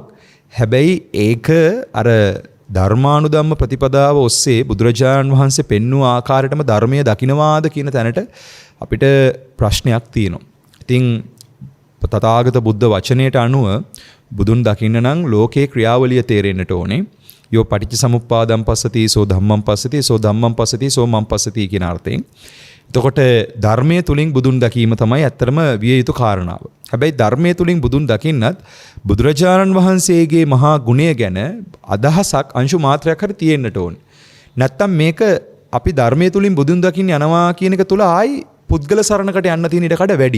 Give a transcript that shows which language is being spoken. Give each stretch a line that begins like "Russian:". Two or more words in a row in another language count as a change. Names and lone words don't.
Sinhala: හැබැයි ඒක අර ධර්මානුධම්ම ප්‍රතිපදාව ඔස්සේ බුදුරජාණන් වහන්සේ පෙන්වූ ආකාරයටම ධර්මය දකින්නවාද කියන තැනට අපිට ප්‍රශ්නයක් තියෙනවා. ඉතින් තථාගත බුද්ධ වචනයට අනුව බුදුන් දකින්න නම් ලෝකේ ක්‍රියාවලිය තේරෙන්නට ඕනේ.
Pali: යෝ පටිච්ච සමුප්පාදං පස්සති සෝ ධම්මං පස්සති සෝ ධම්මං පස්සති සෝ මං පස්සති
Sinhala: කියන අර්ථයෙන්. එතකොට ධර්මයේ තුලින් බුදුන් දැකීම තමයි ඇත්තටම විය යුතු කාරණාව. හැබැයි ධර්මයේ තුලින් බුදුන් දකින්නත් බුදුරජාණන් වහන්සේගේ මහා ගුණය ගැන අදහසක් අංශු මාත්‍රයක් හරි තියෙන්නට ඕනේ. නැත්තම් මේක අපි ධර්මයේ තුලින් බුදුන් දකින්න යනවා කියන එක තුල ආයි පුද්ගල සරණකට යන්න තියෙන ඉඩකඩ වැඩි.